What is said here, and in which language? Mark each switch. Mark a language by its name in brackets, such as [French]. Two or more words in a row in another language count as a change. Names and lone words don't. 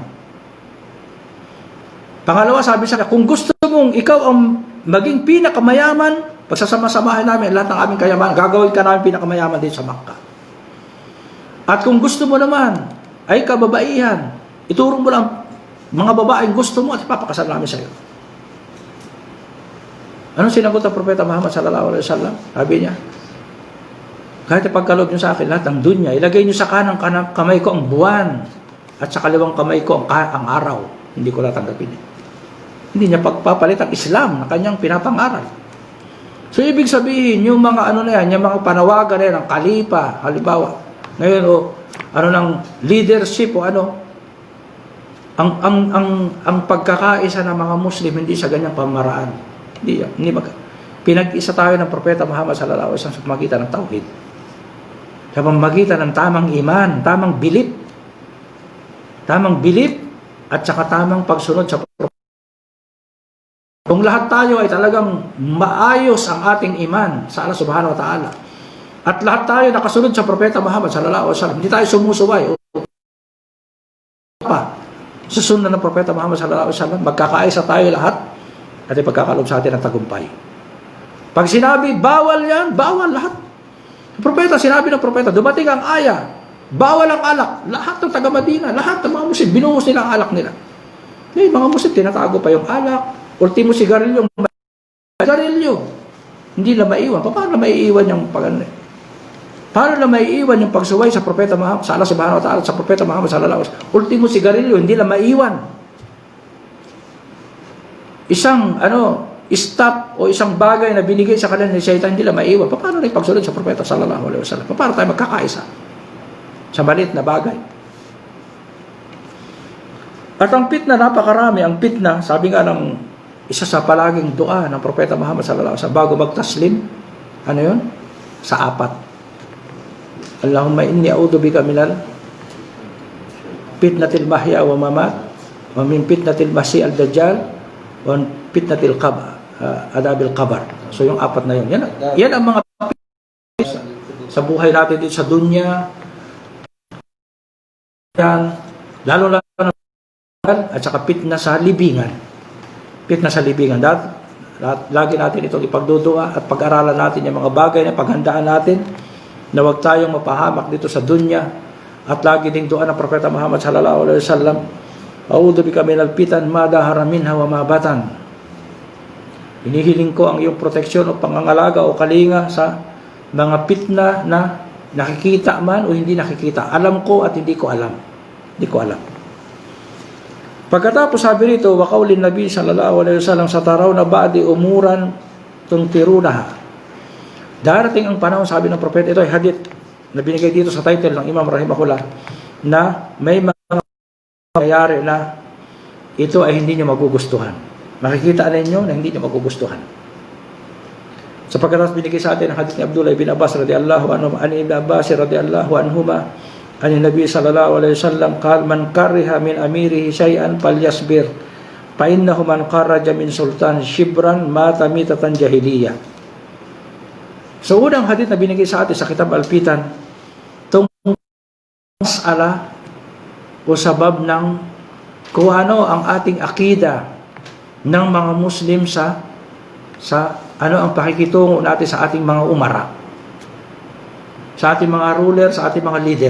[Filipino] Pangalawa, sabi sa kanya, kung gusto mong ikaw ang maging pinakamayaman, pagsasama-samahin namin lahat ng aming kayamanan, gagawin ka namin pinakamayaman din sa Makkah. At kung gusto mo naman ay kababaihan, ituro mo lang mga babaeng gusto mo at ipapakasal namin sa iyo. Anong sinagot ng Propeta Muhammad [Arabic] صلى الله عليه وسلم? [Filipino] Sabi niya, kahit ipagkaloob niyo sa akin lahat ng dunya, ilagay niyo sa kanang kamay ko ang buwan at sa kaliwang kamay ko ang araw. Hindi ko tatanggapin. Hindi niya pagpapalit ang Islam na kanyang pinapangaral. So, ibig sabihin, yung mga ano na yan, yung mga panawagan na yan, ang kalipa, halimbawa, ngayon ano ng leadership o ano, ang pagkakaisa ng mga Muslim hindi sa ganyang pamaraan. Hindi pinag-isa tayo ng Propeta Muhammad [Arabic] صلى الله عليه وسلم [Filipino] sa pamagitan ng tauhid. Sa pamagitan ng tamang iman, tamang bilib at saka tamang pagsunod sa Propeta. Kung lahat tayo ay talagang maayos ang ating iman sa Allah [Arabic] سبحانه وتعالى [Filipino] at lahat tayo nakasunod sa Propeta Muhammad [Arabic] صلى الله عليه وسلم, [Filipino] hindi tayo sumusuway sa sunna ng Propeta Muhammad [Arabic] صلى الله عليه وسلم, [Filipino] magkakaisa tayo lahat at ipagkakalob sa atin ang tagumpay. Pag sinabi, bawal yan, bawal lahat. Propeta, sinabi ng propeta, dumating ang aya, bawal ang alak. Lahat ng taga-Madina, lahat ng mga Muslim, binuhos nila ang alak nila. Eh, mga Muslim, tinatago pa yung alak. Ultimo sigarilyo. Hindi na maiwan. Paano na maiiwan yung Paano na maiiwan yung pagsuway sa Propeta Muhammad, sa Allah [Arabic] سبحانه وتعالى, [Filipino] sa Propeta Muhammad [Arabic] صلى الله عليه وسلم? [Filipino] Ultimo sigarilyo, hindi na maiwan. Isang stop o isang bagay na binigay sa kanila ni Shaitan, hindi na maiwan. Paano na ipagsunod sa Propeta [Arabic] صلى الله عليه وسلم? [Filipino] Paano tayo magkakaisa sa maliit na bagay? At ang fitna, napakarami. Ang fitna, sabi nga ng isa sa palaging dua ng Propeta Muhammad [Arabic] صلى الله عليه وسلم [Filipino] bago magtaslim, ano yun? Sa apat. [Arabic] اللهم إني أعوذ بك من فتنة المحيا والممات ومن فتنة المسيح الدجال وفتنة عذاب القبر. [Filipino] So yung apat na yun. Yan ang mga sa buhay natin dito sa dunya. Yan, lalo at saka fitna sa libingan. Fitna sa libingan. Lagi natin itong ipagdudua at pag-aralan natin yung mga bagay na paghandaan natin na huwag tayong mapahamak dito sa dunya. At lagi ding dua ng Propeta Muhammad [Arabic] صلى الله عليه وسلم, أعوذ بك من الفتن ما ظهر منها وما بطن. [Filipino] Hinihiling ko ang iyong proteksyon o pangangalaga o kalinga sa mga fitna na nakikita man o hindi nakikita. Alam ko at hindi ko alam. Hindi ko alam. Pagkatapos sabi rito, [Arabic] وقول النبي صلى الله عليه وسلم سترون بعدي أمورا تنكرونها. [Filipino] Darating ang panahon, sabi ng propeta, ito ay hadith na binigay dito sa title ng Imam Rahimahullah, na may mga mangyayari na ito ay hindi nyo magugustuhan. Makikita ninyo na hindi nyo magugustuhan. Sa pagkatapos binigay sa atin ang hadith ni [Arabic] عبد الله بن عباس رضي الله عنه عن ابن عباس رضي الله عنهما عن النبي صلى الله عليه وسلم قال من كره من أميره شيئا فليصبر فإنه من خرج من السلطان شبرا مات ميتة جاهلية. [Filipino] So unang hadith na binigay sa atin sa Kitab Al-Fitan, tungkol mas'ala o sabab ng kung ano ang ating akida ng mga Muslim sa ano ang pakikitungo natin sa ating mga umara, sa ating mga ruler, sa ating mga leader.